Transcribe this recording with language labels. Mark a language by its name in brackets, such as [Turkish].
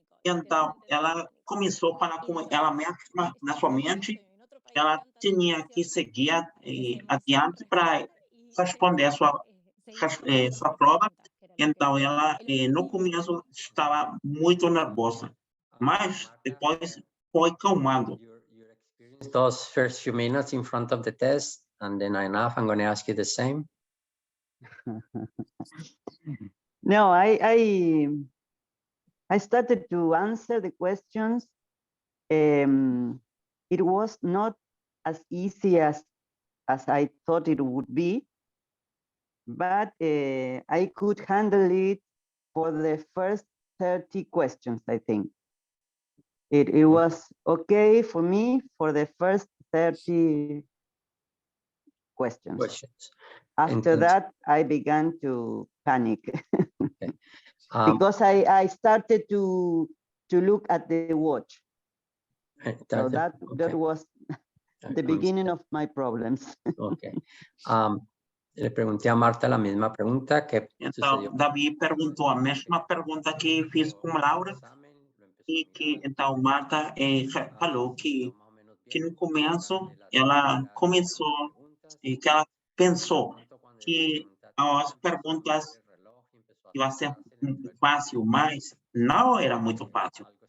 [Portuguese] Então, ela começou a falar com ela mesma na sua mente. Ela tinha que seguir adiante para responder a sua prova. Então, ela no começo estava muito nervosa, mas depois foi calmando. [English] Those first few minutes in front of the test, and then enough, I'm going to ask you the same. No, I started to answer the questions. It was not as easy as I thought it would be, but I could handle it for the first 30 questions, I think. It was okay for me for the first 30 questions. After that, I began to panic. Okay. Because I started to look at the watch. So that was the beginning of my problems. Okay. [Spanish] Le pregunté a Marta la misma pregunta que [Portuguese] então, Davi perguntou a mesma pergunta que fiz com Laura, e que então Marta falou que no começo ela começou e que ela pensou que as perguntas iam ser fácil, mas não era muito fácil.